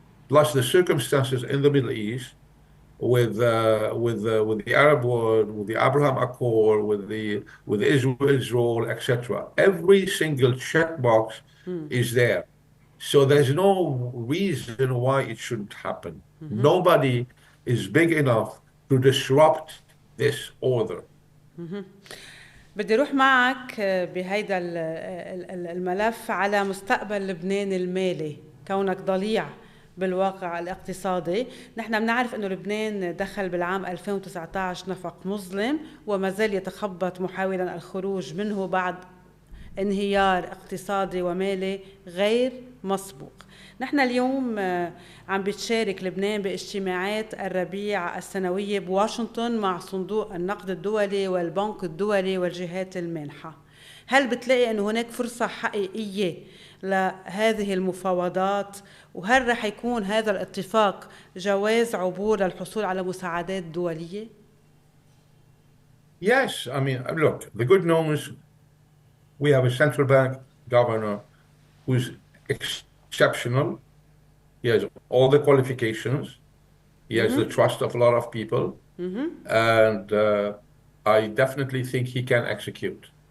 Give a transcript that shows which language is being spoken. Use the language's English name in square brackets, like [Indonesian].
[English] Plus the circumstances in the Middle East, with the Arab world, with the Abraham Accord, with Israel, etc. Every single checkbox is there. So there's no reason why it shouldn't happen. Nobody is big enough to disrupt this order. [Arabic] بدي اروح معك بهيدا الملف على مستقبل لبنان المالي كونك ضليع بالواقع الاقتصادي. نحن بنعرف انه لبنان دخل بالعام 2019 نفق مظلم وما زال يتخبط محاولا الخروج منه بعد انهيار اقتصادي ومالي غير مسبوق. نحن اليوم عم بتشارك لبنان باجتماعات الربيع السنوية بواشنطن مع صندوق النقد الدولي والبنك الدولي والجهات المانحة. هل بتلاقي أنه هناك فرصة حقيقية لهذه المفاوضات؟ وهل رح يكون هذا الاتفاق جواز عبور للحصول على مساعدات دولية؟ [English] Yes, I mean, look, the good news, we have a central bank governor who's exceptional. He has all the qualifications. He has the trust of a lot of people. And I definitely think he can execute.